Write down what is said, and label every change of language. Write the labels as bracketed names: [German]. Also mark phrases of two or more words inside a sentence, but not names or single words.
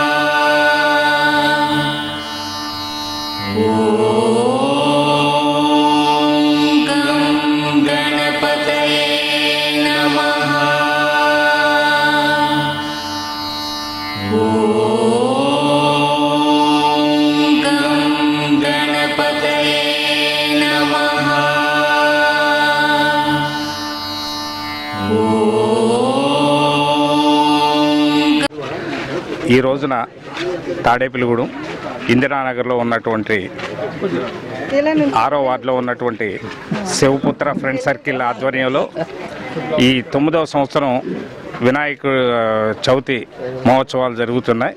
[Sanskrit] ॐ गं गणपतये नमः। ॐ गं गणपतये नमः। [Telugu] ఈ రోజున తాడేపల్లిగూడెం ఇందిరానగర్లో ఉన్నటువంటి 6వ వార్డులో ఉన్నటువంటి శివపుత్ర ఫ్రెండ్ సర్కిల్ ఆధ్వర్యంలో ఈ 9వ సంవత్సరం వినాయక చవితి మహోత్సవాలు జరుగుతున్నాయి.